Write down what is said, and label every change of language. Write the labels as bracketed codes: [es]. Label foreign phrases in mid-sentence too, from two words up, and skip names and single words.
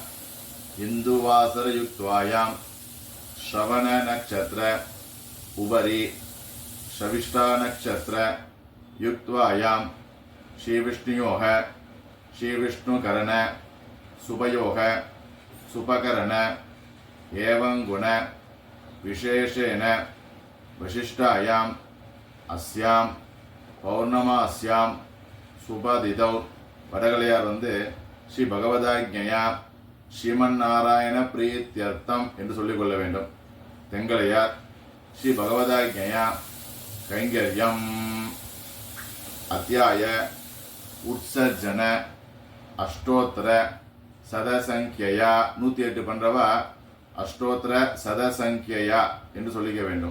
[sa] हिन्दुवासरयुक्तायां श्रवण नक्षत्र उपरि शविष्ठा नक्षत्र युक्तायां श्रीविष्णुयोः श्रीविष्णुकरण सुभयोः सुपकरण एवं गुण विशेषेण वशिष्ठायां अस्यां पौर्णमास्यां सुपदितौ. [ta] வடகலையார் [sa] श्री भगवदाज्ञया श्रीमन्नारायण प्रीत्यर्थम् [ta] என்று சொல்லிக்கொள்ள வேண்டும். தெங்கலையார் [sa] श्री भगवदाज्ञया कैङ्कर्यम् अध्याय उत्सर्जन अष्टोत्तर शतसङ्ख्या [ta] 108 பண்றவா [sa] अष्टोत्तर शतसङ्ख्या [ta] என்று சொல்லிக்க வேண்டும்.